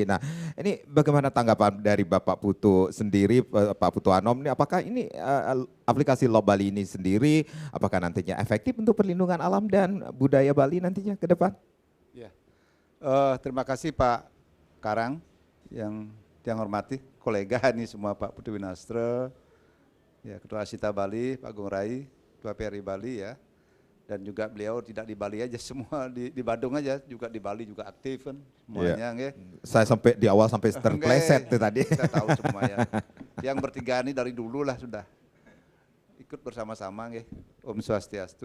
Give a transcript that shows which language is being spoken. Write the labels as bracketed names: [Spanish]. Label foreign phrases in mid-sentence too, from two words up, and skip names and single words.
[Indonesian] Nah, ini bagaimana tanggapan dari Bapak Putu sendiri, Pak Putu Anom ini? Apakah ini aplikasi Lob Bali ini sendiri, apakah nantinya efektif untuk perlindungan alam dan budaya Bali nantinya ke depan? Terima kasih Pak Karang yang hormati, kolega ini semua Pak Putu Winastra, ya Ketua Asita Bali, Pak Agung Rai, Ketua PRI Bali ya, dan juga beliau tidak di Bali aja, semua di Bandung aja, juga di Bali juga aktif kan semuanya. Ya. Saya sampai di awal sampai terpleset tuh tadi. Saya tahu semua ya. Yang bertiga ini dari dulu lah sudah ikut bersama-sama ya, Om Swastiastu.